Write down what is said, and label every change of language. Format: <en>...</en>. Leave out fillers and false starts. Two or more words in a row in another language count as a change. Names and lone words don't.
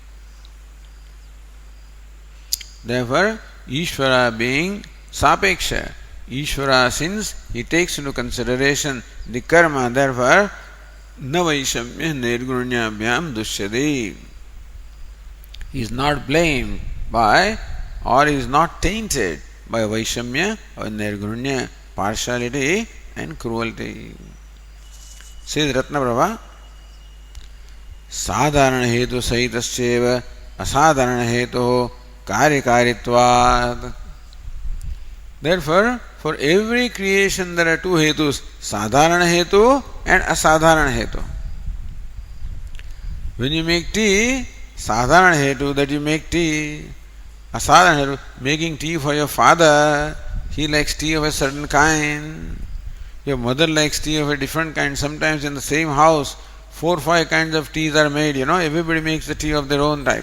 <en>Therefore, Ishvara being Sapeksha, Ishvara, since he takes into consideration the karma, therefore</en> <sa>Navaishamya Nirgunyabhyam Dushyade.</sa> <en>He is not blamed by, or he is not tainted by Vaishamya or Nirgunya, partiality and cruelty.</en> <sa>Says Ratnaprabha, Sadharana hetu sahitascheva asadharana hetu karyakaritvat.</sa> <en>Therefore, for every creation there are two hetus,</en> <sa>sadharana hetu</sa> <en>and</en> <sa>asadharana hetu.</sa> <en>When you make tea,</en> <sa>sadharana hetu</sa> <en>that you make tea.</en> <sa>Asadharana hetu,</sa> <en>making tea for your father, he likes tea of a certain kind. Your mother likes tea of a different kind. Sometimes in the same house, 4 or 5 kinds of teas are made, everybody makes the tea of their own type.</en>